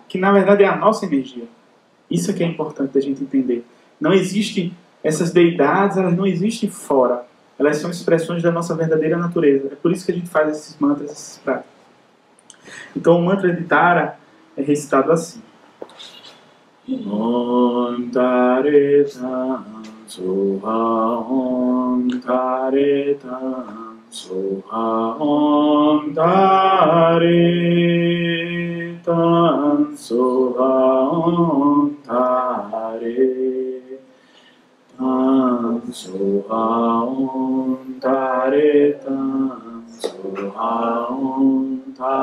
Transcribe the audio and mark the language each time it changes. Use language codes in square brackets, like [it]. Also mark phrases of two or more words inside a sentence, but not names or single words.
[pt] Que na verdade é a nossa energia. Isso é que é importante a gente entender. Não existe, essas deidades, elas não existem fora. Elas são expressões da nossa verdadeira natureza. É por isso que a gente faz esses mantras, esses práticas. Então o mantra de Tara é recitado assim. [sa] ॐ तारे तं स्वाहा ॐ तारे तं स्वाहा ॐ तारे तं स्वाहा ॐ तारे तं स्वाहा ॐ तारे तं स्वाहा ॐ